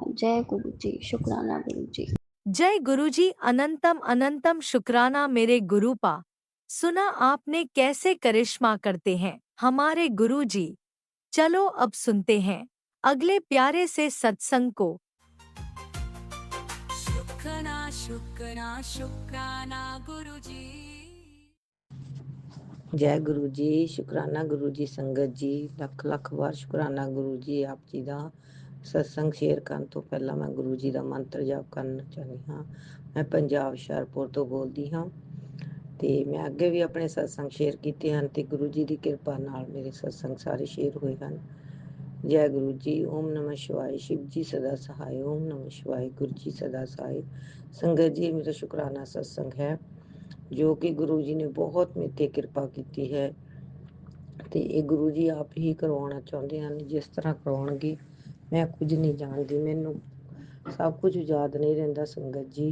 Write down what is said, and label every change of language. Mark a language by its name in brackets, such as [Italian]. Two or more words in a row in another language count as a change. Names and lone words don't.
[Hindi] जय गुरु जी। शुक्राना गुरु जी। जय गुरुजी, अनंतम अनंतम शुक्राना मेरे गुरुपा। सुना आपने कैसे करिश्मा करते हैं हमारे गुरुजी। चलो अब सुनते हैं अगले प्यारे से सत्संग को। शुक्राना शुक्राना शुक्राना गुरुजी। [Punjabi] ਜੈ ਗੁਰੂ ਜੀ, ਸ਼ੁਕਰਾਨਾ ਗੁਰੂ ਜੀ। ਸੰਗਤ ਜੀ, ਲੱਖ ਲੱਖ ਵਾਰ ਸ਼ੁਕਰਾਨਾ ਗੁਰੂ ਜੀ। ਆਪ ਜੀ ਦਾ ਸਤਸੰਗ ਸ਼ੇਅਰ ਕਰਨ ਤੋਂ ਪਹਿਲਾਂ ਮੈਂ ਗੁਰੂ ਜੀ ਦਾ ਮੰਤਰ ਜਾਪ ਕਰਨਾ ਚਾਹੁੰਦੀ ਹਾਂ। ਮੈਂ ਪੰਜਾਬ ਹੁਸ਼ਿਆਰਪੁਰ ਤੋਂ ਬੋਲਦੀ ਹਾਂ ਤੇ ਮੈਂ ਅੱਗੇ ਵੀ ਆਪਣੇ ਸਤਸੰਗ ਸ਼ੇਅਰ ਕੀਤੇ ਹਨ ਤੇ ਗੁਰੂ ਜੀ ਦੀ ਕਿਰਪਾ ਨਾਲ ਮੇਰੇ ਸਤਸੰਗ ਸਾਰੇ ਸ਼ੇਅਰ ਹੋਏ ਹਨ। ਜੈ ਗੁਰੂ ਜੀ। [Hindi] ओम नमः शिवाय, शिव जी सदा सहाय। ओम नमः शिवाय, गुरु जी सदा सहाय। [Punjabi] ਸੰਗਤ ਜੀ, ਮੇਰਾ ਸ਼ੁਕਰਾਨਾ ਸਤਸੰਗ ਹੈ ਜੋ ਕਿ ਗੁਰੂ ਜੀ ਨੇ ਬਹੁਤ ਮੇਰੇ 'ਤੇ ਕਿਰਪਾ ਕੀਤੀ ਹੈ ਤੇ ਇਹ ਗੁਰੂ ਜੀ ਆਪ ਹੀ ਕਰਵਾਉਣਾ ਚਾਹੁੰਦੇ ਹਨ। ਜਿਸ ਤਰ੍ਹਾਂ ਕਰਵਾਉਣਗੇ ਮੈਂ ਕੁਝ ਨਹੀਂ ਜਾਣਦੀ, ਮੈਨੂੰ ਸਭ ਕੁਝ ਯਾਦ ਨਹੀਂ ਰਹਿੰਦਾ ਸੰਗਤ ਜੀ।